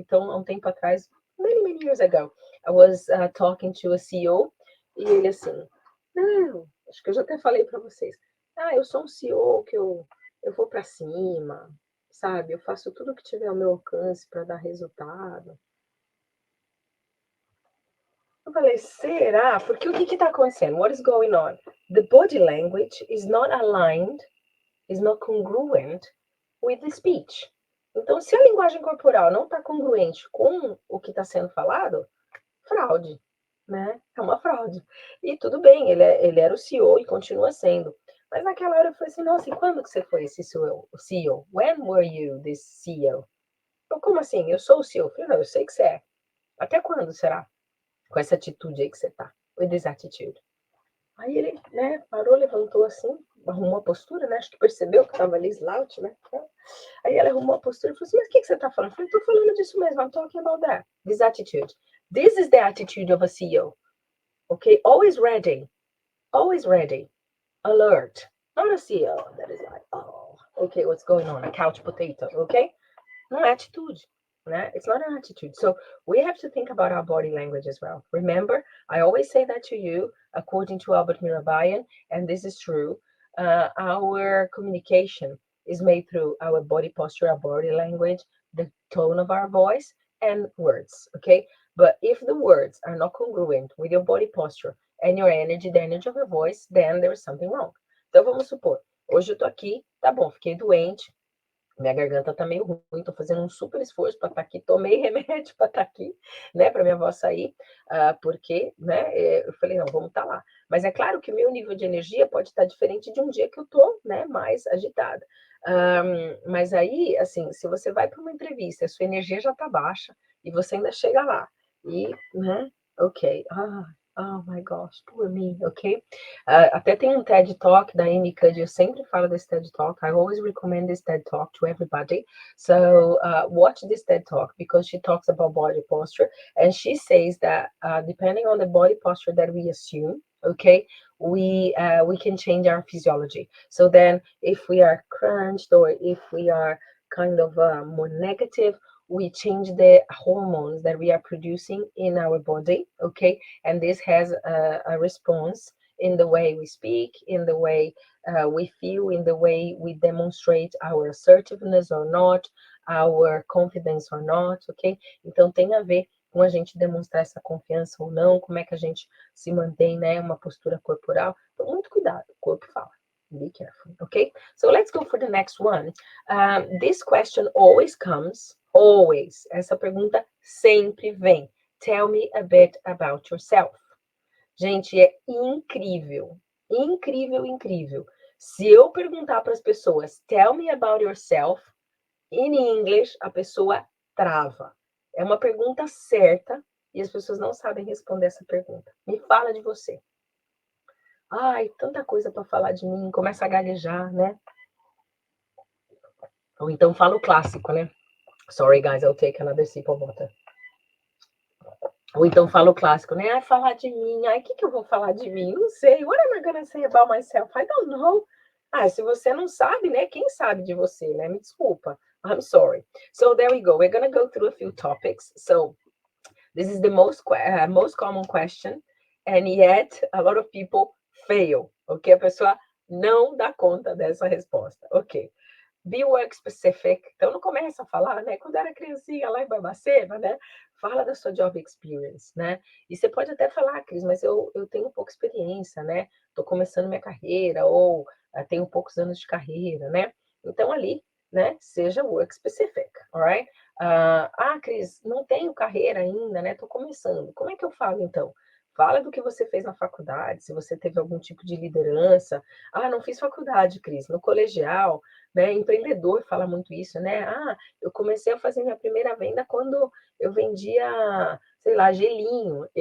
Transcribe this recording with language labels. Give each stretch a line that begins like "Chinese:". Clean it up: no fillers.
Portuguese: Então, há um tempo atrás,
English: many years ago, I was talking to a CEO
Portuguese: e ele assim, não, acho que eu já até falei para vocês. Eu sou um CEO que eu vou para cima, sabe? Eu faço tudo que tiver ao meu alcance para dar resultado. Eu falei, será? Porque o que está acontecendo?
English: What is going on? The body language is not aligned, is not congruent with the speech.
Portuguese: Então, se a linguagem corporal não está congruente com o que está sendo falado, fraude, né? É uma fraude. E tudo bem, ele era o CEO e continua sendo. Mas naquela hora eu falei assim, nossa, e quando que você foi esse CEO?
English: When were you this CEO?
Portuguese: Eu, como assim? Eu sou o CEO? Eu falei, não, eu sei que você é. Até quando será? Com essa atitude aí que você tá.
English: With this attitude.
Portuguese: Aí ele, né, parou, levantou assim, arrumou a postura, né? Acho que percebeu que tava ali slouch, né? Aí ela arrumou a postura e falou assim, mas o que você tá falando? Eu falei, tô falando disso mesmo,
English: I'm talking about that. This attitude. This is the attitude of a CEO. Okay? Always ready. Always ready. Alert. Not a CEO that is like, oh, okay, what's going on? A couch potato, okay?
Portuguese: Não é atitude, né?
English: It's not an attitude. So we have to think about our body language as well. Remember, I always say that to you, according to Albert Mirabayan, and this is true. Our communication is made through our body posture, our body language, the tone of our voice, and words, okay? But if the words are not congruent with your body posture and your energy, the energy of your voice, then there is something wrong.
Portuguese: Então vamos supor, hoje eu tô aqui, tá bom, fiquei doente, minha garganta tá meio ruim, tô fazendo um super esforço para estar aqui, tomei remédio para estar aqui, né, para minha voz sair, porque, né, eu falei, não, vamos estar lá. Mas é claro que o meu nível de energia pode estar diferente de um dia que eu tô, né, mais agitada. Mas aí, assim, se você vai para uma entrevista, a sua energia já tá baixa, e você ainda chega lá, e, né, ok, oh my gosh, poor me, ok? Até tem um TED Talk da Amy Cuddy, eu sempre falo desse TED Talk,
English: I always recommend this TED Talk to everybody, so watch this TED Talk, because she talks about body posture, and she says that depending on the body posture that we assume, okay, we can change our physiology. So then if we are crunched or if we are kind of more negative, we change the hormones that we are producing in our body, okay? And this has a response in the way we speak, in the way we feel, in the way we demonstrate our assertiveness or not, our confidence or not, ok?
Portuguese: Então tem a ver com a gente demonstrar essa confiança ou não, como é que a gente se mantém, né, uma postura corporal. Então, muito cuidado, o corpo fala.
English: Be careful, okay? So let's go for the next one. This question always comes, always.
Portuguese: Essa pergunta sempre vem.
English: Tell me a bit about yourself.
Portuguese: Gente, é incrível, incrível, incrível. Se eu perguntar para as pessoas,
English: tell me about yourself, in English,
Portuguese: a pessoa trava. É uma pergunta certa e as pessoas não sabem responder essa pergunta. Me fala de você. Ai, tanta coisa para falar de mim, começa a gaguejar, né? Ou então fala o clássico, né?
English: Sorry, guys, I'll take another sip of water.
Portuguese: Ou então fala o clássico, né? Falar de mim. Ai, o que eu vou falar de mim? Não sei.
English: What am I gonna say about myself? I don't know.
Portuguese: Se você não sabe, né? Quem sabe de você, né? Me desculpa.
English: I'm sorry. So there we go. We're gonna go through a few topics. So this is the most common question. And yet, a lot of people fail. Ok?
Portuguese: A pessoa não dá conta dessa resposta. Ok.
English: Be work specific.
Portuguese: Então, não começa a falar, né? Quando era criancinha lá em Barbacena, né? Fala da sua
English: job experience,
Portuguese: né? E você pode até falar, Cris, mas eu tenho pouca experiência, né? Estou começando minha carreira, ou tenho poucos anos de carreira, né? Então, ali, né? Seja
English: work specific, alright?
Portuguese: Cris, não tenho carreira ainda, né? Estou começando. Como é que eu falo, então? Fala do que você fez na faculdade, se você teve algum tipo de liderança. Não fiz faculdade, Cris, no colegial, né? Empreendedor fala muito isso, né? Eu comecei a fazer minha primeira venda quando eu vendia, sei lá, gelinho.